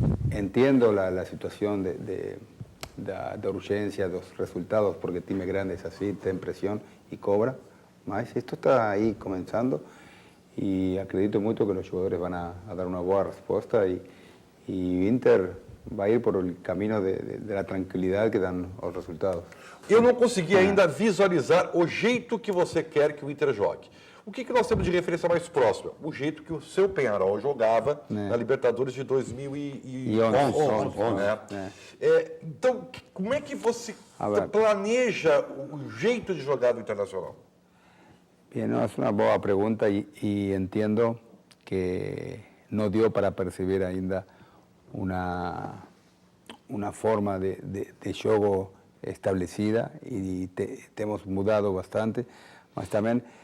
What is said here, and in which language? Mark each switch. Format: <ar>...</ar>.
<es>Entiendo la situación de urgencia, de los resultados, porque el time grande es así, tiene presión y cobra. Mas esto está ahí comenzando y acredito mucho que los jugadores van a dar una buena respuesta y Inter va a ir por el camino de la tranquilidad que dan os resultados.</es> <pt>Eu não consegui ainda visualizar o jeito que você quer que o Inter jogue. O que nós temos de referência mais próxima? O jeito que o seu Peñarol jogava na Libertadores de 2011. Né? Então, como é que você planeja o jeito de jogar do Internacional?</pt> <es>Bien, no, es una buena pregunta y entiendo que no dio para percibir ainda una forma de juego establecida y hemos mudado bastante, mas también</es>